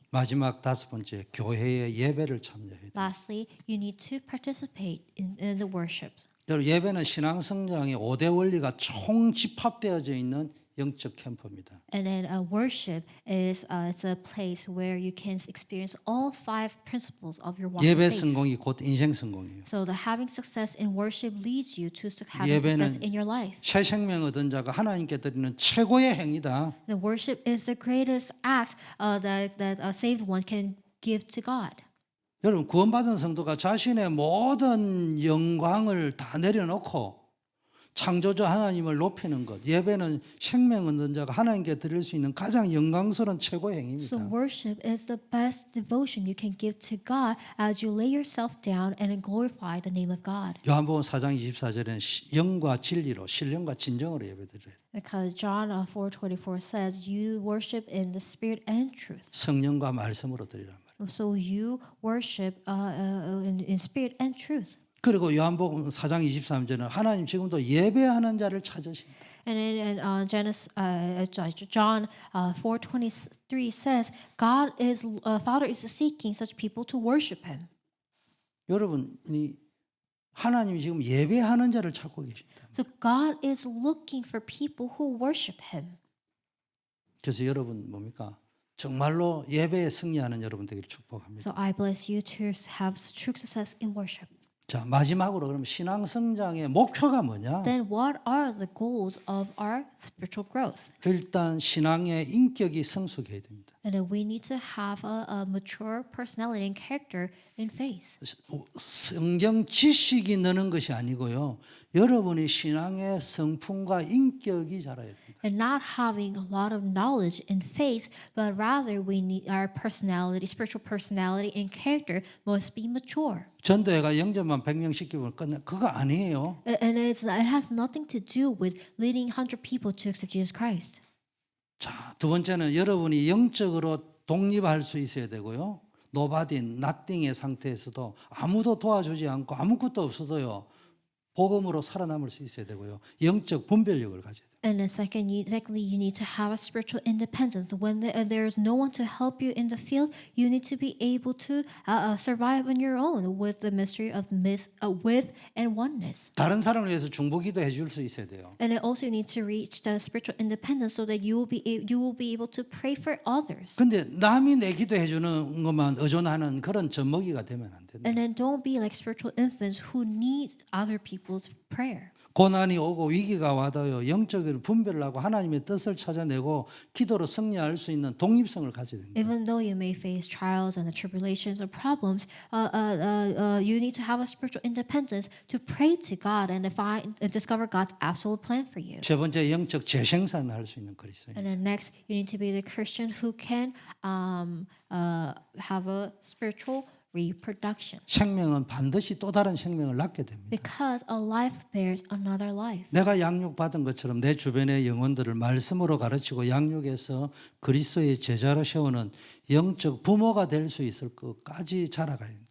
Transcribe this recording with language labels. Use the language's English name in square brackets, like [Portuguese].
[Korean] 마지막 다섯 번째 교회의 예배를 참여해야 돼요. [English] Lastly, you need to participate in the worships. [Korean] 여러분 예배는 신앙 성장의 5대 원리가 총 집합되어져 있는 영적 캠프입니다. [English] And then worship is it's a place where you can experience all 5 principles of your walk of [Korean] 예배 [English] faith. [Korean] 성공이 곧 인생 성공이에요. [English] So the having success in worship leads you to having success [Korean] 예배는 [English] in your life. [Korean] 새 생명 얻은 자가 하나님께 드리는 최고의 행위다. [English] The worship is the greatest act that a saved one can give to God. [Korean] 여러분 구원받은 성도가 자신의 모든 영광을 다 내려놓고 창조주 하나님을 높이는 것. 예배는 생명 얻는 자가 하나님께 드릴 수 있는 가장 영광스러운 최고의 행위입니다. [English] So worship is the best devotion you can give to God as you lay yourself down and glorify the name of God. [Korean] 요한복음 4장 24절에는 영과 진리로 신령과 진정으로 예배드려요. [English] Because John 4:24 says you worship in the spirit and truth. [Korean] 성령과 말씀으로 드리란 말이에요. [English] So you worship in spirit and truth. [Korean] 그리고 요한복음 4장 23절은 하나님 지금도 예배하는 자를 찾으신다. [English] And in John 4:23 says, Father is seeking such people to worship Him. [Korean] 여러분이 하나님이 지금 예배하는 자를 찾고 계신다. [English] So God is looking for people who worship Him. [Korean] 그래서 여러분 뭡니까? 정말로 예배에 승리하는 여러분 되기를 축복합니다. [English] So I bless you to have true success in worship. [Korean] 자 마지막으로 그럼 신앙 성장의 목표가 뭐냐? [English] Then what are the goals of our spiritual growth? [Korean] 일단 신앙의 인격이 성숙해야 됩니다. [English] And then we need to have a mature personality and character in faith. [Korean] 성경 지식이 느는 것이 아니고요. 여러분이 신앙의 성품과 인격이 자라야 됩니다. [English] And not having a lot of knowledge and faith, but rather we need our personality, spiritual personality and character must be mature. [Korean] 전도회가 영접만 100명 시키면 끝나 그거 아니에요. [English] And it has nothing to do with leading 100 people to accept Jesus Christ. [Korean] 자, 두 번째는 여러분이 영적으로 독립할 수 있어야 되고요. [English] 노바딘, 나띵의 [Korean] 상태에서도 아무도 도와주지 않고 아무것도 없어도요. 복음으로 살아남을 수 있어야 되고요. 영적 분별력을 가져야 돼요. [English] And then secondly, you need to have a spiritual independence. When there is no one to help you in the field, you need to be able to survive on your own with the mystery of with and oneness. [Korean] 다른 사람을 위해서 중보기도 해줄 수 있어야 돼요. [English] And then also you need to reach the spiritual independence so that you will be able to pray for others. [Korean] 근데 남이 내 기도해 주는 것만 의존하는 그런 젖먹이가 되면 안 된다. [English] And then don't be like spiritual infants who need other people's prayer. [Korean] 고난이 오고 위기가 와도요. 영적으로 분별을 하고 하나님의 뜻을 찾아내고 기도로 승리할 수 있는 독립성을 가져야 됩니다. [English] Even though you may face trials and the tribulations or problems, you need to have a spiritual independence to pray to God and discover God's absolute plan for you. [Korean] 세 번째 영적 재생산을 할 수 있는 그리스도인. [English] And then next, you need to be the Christian who can have a spiritual reproduction. [Korean] 생명은 반드시 또 다른 생명을 낳게 됩니다. [English] Because a life bears another life. [Korean] 내가 양육받은 것처럼 내 주변의 영혼들을 말씀으로 가르치고 양육해서 그리스도의 제자로 세우는 영적 부모가 될 수 있을 것까지 자라가야 된다.